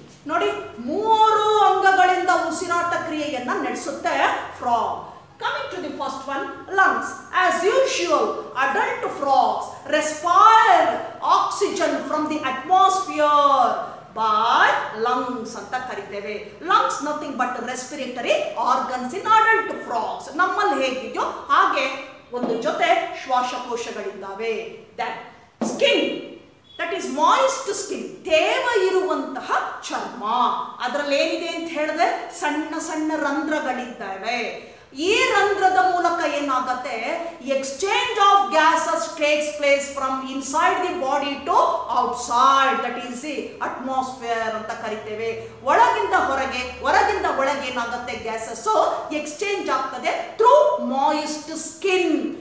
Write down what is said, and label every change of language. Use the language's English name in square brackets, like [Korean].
[Kannada] ನೋಡಿ, 3 ಅಂಗಗಳಿಂದ ಉಸಿರಾಟ ಕ್ರಿಯೆಯನ್ನ ನಡೆಸುತ್ತೆ frog. [English] Coming to the first one, lungs. As usual, adult frogs respire oxygen from the atmosphere by lungs [Kannada] ಅಂತ ಕರಿತೇವೆ. [English] lungs nothing but respiratory organs in adult frogs. [Kannada] ನಮ್ಮಲ್ಲಿ ಹೇಗಿದೆಯೋ ಹಾಗೆ ಒಂದು ಜೊತೆ ಶ್ವಾಸಕೋಶಗಳಿದ್ದಾವೆ. [English] That skin, that is moist skin, [Kannada] ತೇವ ಇರುವಂತಹ ಚರ್ಮ. ಅದರಲ್ಲಿ ಏನಿದೆ ಅಂತ ಹೇಳಿದ್ರೆ ಸಣ್ಣ ಸಣ್ಣ ರಂಧ್ರಗಳಿದ್ದಾವೆ. ಈ ರಂಧ್ರದ ಮೂಲಕ ಏನಾಗುತ್ತೆ, [English] exchange of gases takes place from inside the body to outside, that is the atmosphere [Kannada] ಅಂತ ಕರಿತೇವೆ. ಒಳಗಿಂದ ಹೊರಗೆ, ಹೊರಗಿಂದ ಒಳಗೆ ಏನಾಗುತ್ತೆ, ಗ್ಯಾಸಸ್ ಎಕ್ಸ್ಚೇಂಜ್ ಆಗ್ತದೆ [English] Through moist skin.